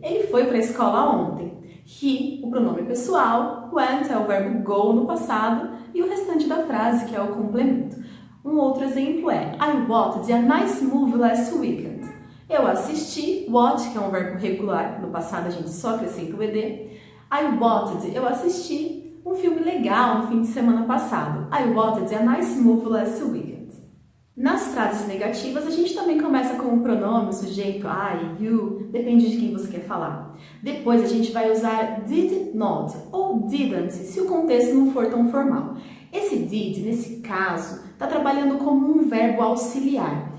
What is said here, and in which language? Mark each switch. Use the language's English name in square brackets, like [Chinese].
[Portuguese] Ele foi para a escola ontem. He, o pronome pessoal, went é o verbo go no passado, e o restante da frase, que é o complemento. Um outro exemplo é [English] I watched a nice movie last weekend. [Portuguese] Eu assisti, watch, que é um verbo regular, no passado a gente só acrescenta o ed. [English] I watched, [Portuguese] eu assisti um filme legal no fim de semana passado. [English] I watched a nice movie last weekend. [Portuguese] Nas frases negativas, a gente também começa com o pronome, o sujeito, I, you, depende de quem você quer falar. Depois a gente vai usar did not ou didn't, se o contexto não for tão formal. Esse did, nesse caso, está trabalhando como um verbo auxiliar.